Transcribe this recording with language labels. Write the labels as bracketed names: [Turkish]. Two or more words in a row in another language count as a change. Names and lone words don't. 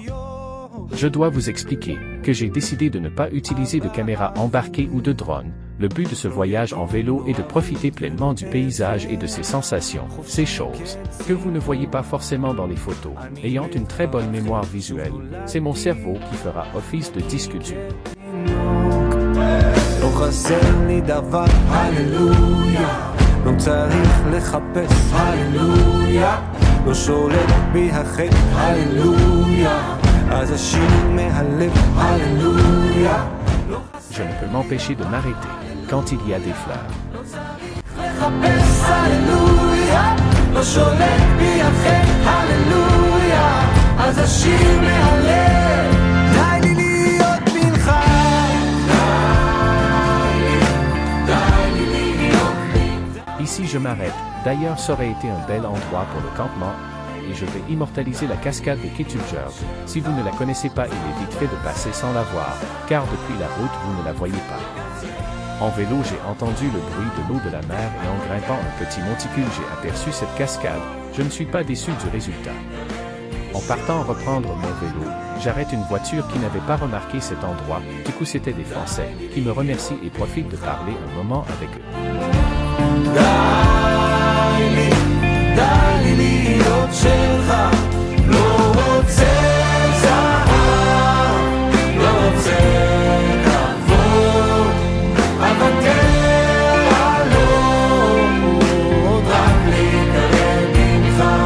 [French] Je dois vous expliquer que j'ai décidé de ne pas utiliser de caméra embarquée ou de drone. Le but de ce voyage en vélo est de profiter pleinement du paysage et de ses sensations, ces choses que vous ne voyez pas forcément dans les photos. Ayant une très bonne mémoire visuelle, c'est mon cerveau qui fera office de disque dur. [Hebrew] לא צריך לחפש הללויה לא שולט בי החטא הללויה אז השיר מהלב הללויה [French] Je ne peux m'empêcher de m'arrêter quand il y a des fleurs. [Hebrew] לחפש הללויה לא שולט בי החטא הללויה אז השיר מהלב די לי להיות בנך [French] Ici je m'arrête, d'ailleurs ça aurait été un bel endroit pour le campement, et je vais immortaliser la cascade de Kittujörg. Si vous ne la connaissez pas, il est vite fait de passer sans la voir, car depuis la route vous ne la voyez pas. En vélo j'ai entendu le bruit de l'eau de la mer et en grimpant un petit monticule j'ai aperçu cette cascade, je ne suis pas déçu du résultat. En partant reprendre mon vélo, j'arrête une voiture qui n'avait pas remarqué cet endroit, du coup c'était des Français, qui me remercient et profitent de parler un moment avec eux. [Hebrew] די לי להיות שלך לא רוצה זהב לא רוצה כבוד אוותר על עוד רק להיקרב ממך